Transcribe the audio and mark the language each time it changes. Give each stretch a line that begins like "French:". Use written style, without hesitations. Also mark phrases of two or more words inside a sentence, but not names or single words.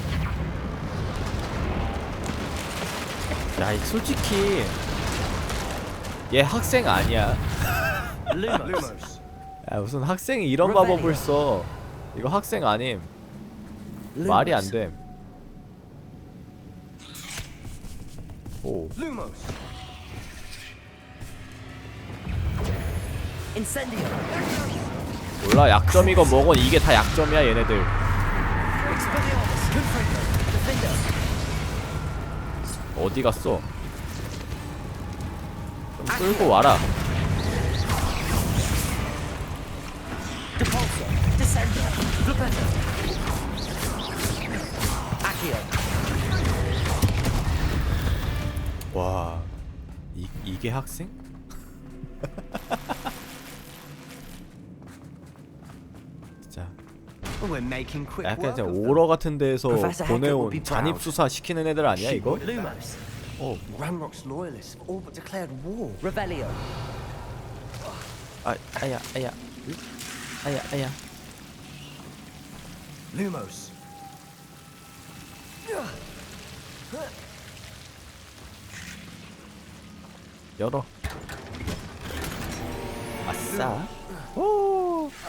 Korean: 야, 솔직히 얘 학생 아니야.
Latin: Lumos.
Korean: 야, 무슨 학생이 이런 마법을 써. 이거 학생 아님. 말이 안 됨. 오.
Latin: Lumos. Incendio.
Korean: 몰라, 약점이건 뭐건 이게 다 약점이야 얘네들.
Latin: Expelliarmus. Confringo. Defender.
Korean: 어디 갔어? 좀 끌고 와라.
Latin: Depulso. Descender. Flipendo. Accio.
Korean: 와, 이게 학생? 진짜
English: We're making quick
Korean: 약간
English: work
Korean: 진짜
English: of them.
Korean: 오러 같은 데에서
English: Professor Hackett will
Korean: 보내온
English: be
Korean: 잔입
English: proud.
Korean: 수사 시키는 애들 아니야 이거?
Latin: Lumos.
English: Ranrock's loyalists have all but declared war.
Latin: Revelio.
Korean: 아야.
Latin: Lumos.
Korean: 열어. 아싸. 오.